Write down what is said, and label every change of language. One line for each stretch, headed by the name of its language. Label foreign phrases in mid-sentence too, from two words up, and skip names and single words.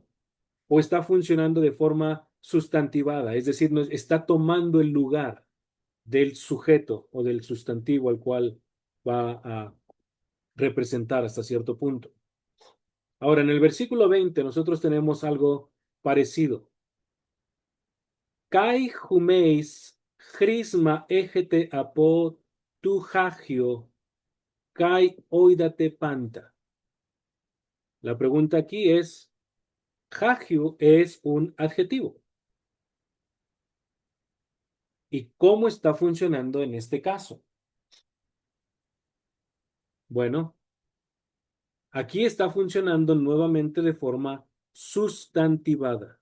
Spanish: ¿O está funcionando de forma sustantivada? Es decir, está tomando el lugar del sujeto o del sustantivo al cual va a representar hasta cierto punto. Ahora, en el versículo 20 nosotros tenemos algo parecido.
Greek: Καὶ ὑμεῖς χρῖσμα ἔχετε ἀπὸ τοῦ ἁγίου καὶ οἴδατε πάντα.
Spanish: La pregunta aquí es, hagio es un adjetivo. ¿Y cómo está funcionando en este caso? Bueno, aquí está funcionando nuevamente de forma sustantivada.